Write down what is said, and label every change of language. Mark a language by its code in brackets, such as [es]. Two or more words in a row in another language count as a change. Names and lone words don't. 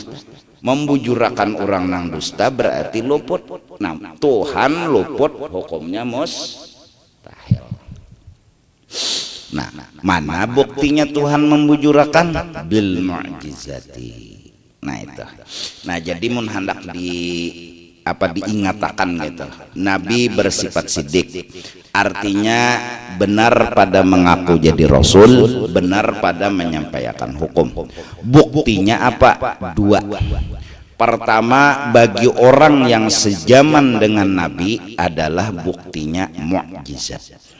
[bjn] Membujurakan orang nang dusta berarti luput. Nah, Tuhan luput hukumnya mustahil. Nah, mana buktinya Tuhan membujurakan? [ar] بالمعجزة. [bjn] Nah itu. Nah, jadi mun hendak diingatakan gitu, Nabi bersifat sidik, artinya benar pada mengaku jadi Rasul, benar pada menyampaikan hukum. Buktinya apa? Dua. [id] Pertama, bagi orang yang sejaman dengan Nabi adalah buktinya mukjizat.